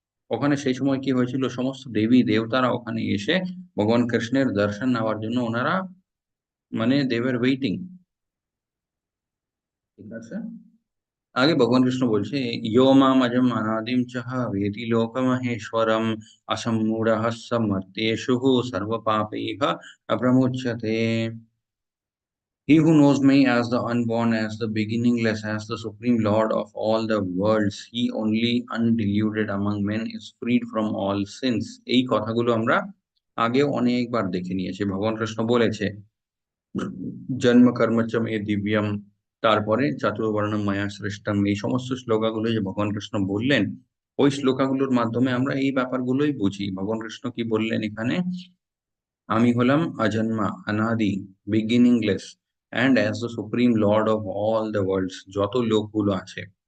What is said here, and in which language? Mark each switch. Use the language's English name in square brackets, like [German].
[Bangla] ওখানে সেই সময় কি হয়েছিল, সমস্ত দেবী দেবতারা ওখানে এসে ভগবান কৃষ্ণের দর্শন নেওয়ার জন্য ওনারা মানে দেবের ওয়েটিং। ঠিক আছে, আগে ভগবান কৃষ্ণ বলছে, [Sanskrit] ইয়ো মাম অজম অনাদিম চহ বেতি লোকমহেশ্বরম অসম্মূঢ় সমর্তেষু সর্ব পাপৈঃ অপ্রমুচ্যতে। [English] He who knows me as the unborn, as the beginningless, as the supreme Lord of all the worlds, he only undiluted among men is freed from all sins। [Bangla] এই কথাগুলো আমরা আগেও অনেকবার দেখে নিয়েছি, ভগবান কৃষ্ণ বলেছে [Sanskrit] জন্ম কর্ম চ মে দিব্যম, [Bangla] তারপরে [Sanskrit] চাতুর্বর্ণম মায়া সৃষ্টম, [Bangla] এই সমস্ত শ্লোকাগুলো যে ভগবান কৃষ্ণ বললেন, ওই শ্লোকাগুলোর মাধ্যমে আমরা এই ব্যাপারগুলোই বুঝি। ভগবান কৃষ্ণ কি বললেন এখানে, আমি হলাম অজন্মা, অনাদি, [English] beginningless, and as the supreme lord of all the worlds, [Bangla] যত লোকগুলো আছে।